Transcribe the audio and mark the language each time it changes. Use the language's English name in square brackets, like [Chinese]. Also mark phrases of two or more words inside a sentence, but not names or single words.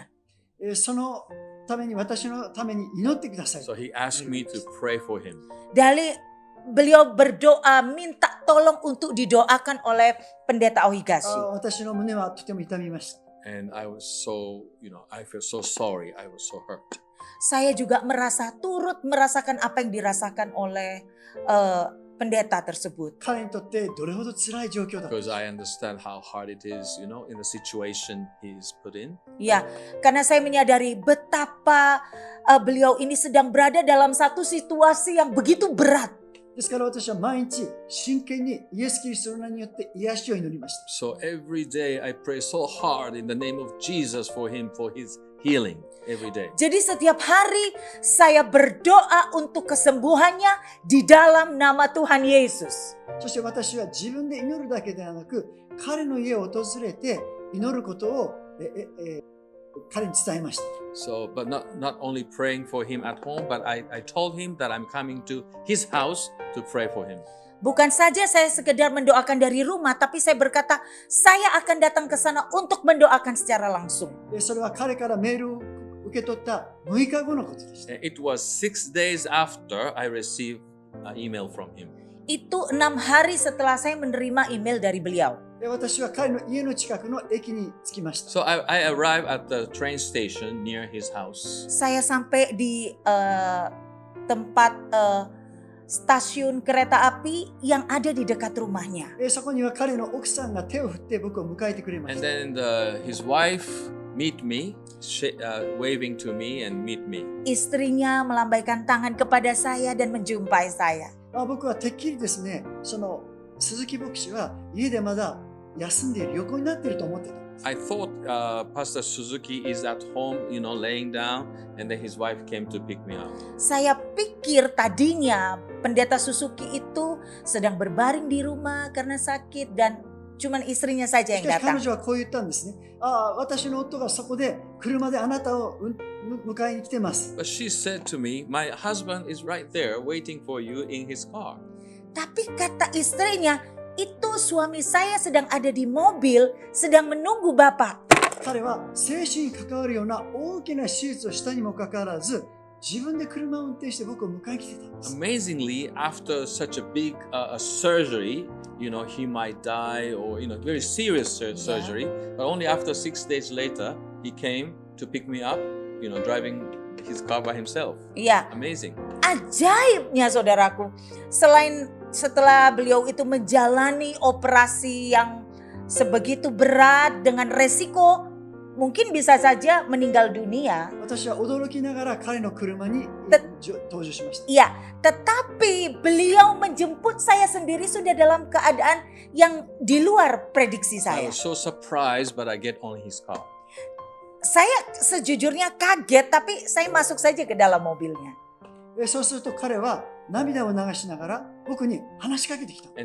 [Japanese] そのために私のために祈ってください。 [English] So he asked me to pray for him. [Indonesian] Dari beliau berdoa minta tolong untuk didoakan oleh pendeta Ohigashi. [Japanese] 私の胸はとても痛みました。 [English] And I was so, I feel so sorry. I was so hurt. [Indonesian] Saya juga turut merasakan apa yang dirasakan oleh pendeta tersebut. [Japanese] 彼にとってどれほど辛い状況だった。 [English] Because I understand how hard it is, in the situation he's put in. [Indonesian] Ya, karena saya menyadari betapa beliau ini sedang berada dalam satu situasi yang begitu berat. [Japanese] ですから私は毎日真剣にイエス・キリストの名によって癒しを祈りました。 [English] So every day I pray so hard in the name of Jesus for him, for his healing every day. [Indonesian] Jadi setiap hari saya berdoa untuk kesembuhannya di dalam nama Tuhan Yesus. [Japanese] そして私は自分で祈るだけではなく、彼の家を訪れて祈ることを彼に伝えました。 [English] So, but not only praying for him at home, but I told him that I'm coming to his house to pray for him. [Indonesian] Bukan saja saya sekedar mendoakan dari rumah, tapi saya berkata saya akan datang ke sana untuk mendoakan secara langsung. [Japanese] それは彼からメールを受け取った6日後のことでした。 [English] And it was 6 days after I received an email from him. [Indonesian] Itu 6 hari setelah saya menerima email dari beliau. [Japanese] 私は彼の家の近くの駅に着きました。 [English] So I arrived at the train station near his house. [Indonesian] Saya sampai di tempat stasiun kereta api yang ada di dekat rumahnya. [Japanese] そこには彼の奥さんが手を振って僕を迎えてくれまし [English] And [Japanese] た。 [English] then his wife meet me, waving to me and meet me. [Indonesian] Istrinya melambaikan tangan kepada saya dan menjumpai saya. [Japanese] 僕はてっきりですね、その鈴木牧師は家でまだ休んでいる横になっていると思ってた。 [English] I thought Pastor Suzuki is at home, laying down, and then his wife came to pick me up. [Indonesian] Saya pikir tadinya pendeta Suzuki itu sedang berbaring di rumah karena sakit dan cuman istrinya saja [Japanese] し [Indonesian] yang [Japanese] かし彼 [Indonesian] datang. [Japanese] 女はこう言ったんですね。私の夫がそこで車であなたを迎えに来てます。 [English] But she said to me, my husband is right there waiting for you in his car. [Indonesian] Tapi kata istrinya, itu suami saya sedang ada di mobil, sedang menunggu Bapak. [Japanese] 彼は生死に関わるような大きな手術をしたにもかかわらず、自分で車を運転して僕を迎えに来てたんです。 [English] Amazingly, after such a big surgery, he might die or, very serious surgery. But only after 6 days later, he came to pick me up, driving his car by himself. [Indonesian] Iya, [English] Amazing. [Indonesian] ajaibnya saudaraku. Setelah beliau itu menjalani operasi yang sebegitu berat dengan resiko mungkin bisa saja meninggal dunia. [Japanese] 私は驚きながら彼の車に登場しました。 [Indonesian] Iya, tetapi beliau menjemput saya sendiri sudah dalam keadaan yang di luar prediksi [English] I [Indonesian] saya. [English] was so surprised, but I get on his car. [Indonesian] Saya sejujurnya kaget, tapi saya masuk saja ke dalam mobilnya. [Japanese] そうすると彼は涙を流しながら僕に話しかけてきたん